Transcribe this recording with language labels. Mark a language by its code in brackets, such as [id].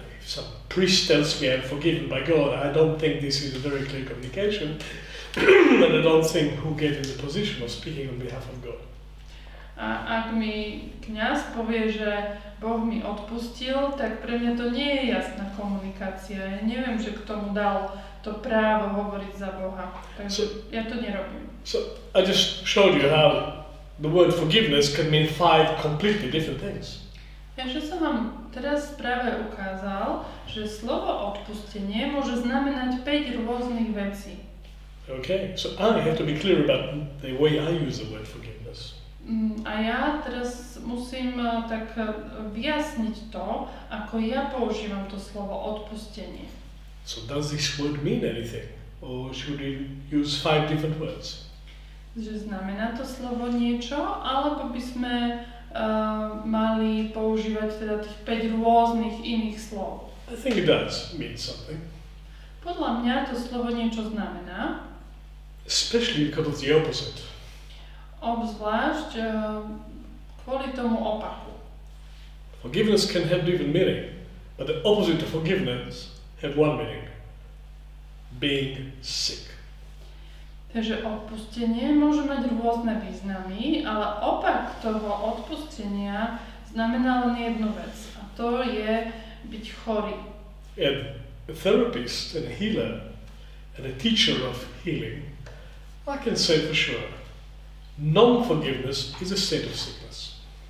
[en] If some priest tells me I'm forgiven by God, I don't think this is a very clear communication, and I don't think who gave him the position of speaking on behalf of God. [sk] A ak mi kňaz povie, že Boh mi odpustil, tak pre mňa to nie je jasná komunikácia. Ja neviem, že kto mu dal to právo hovoriť za Boha. Takže ja to nerobím. [en] So I just showed you how the word forgiveness can mean 5 completely different things. [sk] Takže som vám teraz práve ukázal, že slovo odpustenie môže znamenať 5 rôznych vecí. [en] Okay, so I have to be clear about the way I use the word forgiveness. [sk] A ja teraz musím tak vyjasniť to, ako ja používam to slovo odpustenie. [en] So does this word mean anything? Or should we use 5 different words? [sk] Že znamená to slovo niečo, alebo by sme mali používať teda tých 5 rôznych iných slov? [en] I think it does mean something. [sk] Podľa mňa to slovo niečo znamená. [en] Especially because of the opposite. [sk] Obzvlášť kvôli tomu opaku. [en] Forgiveness can have different meaning, but the opposite of forgiveness have one meaning. Being sick. [sk] Takže odpustenie môže mať rôzne významy, ale opak toho odpustenia znamená len jednu vec. A to je byť chorý. [en] And a therapist and a healer and a teacher of healing, I can say for sure, non-forgiveness is a state of sickness.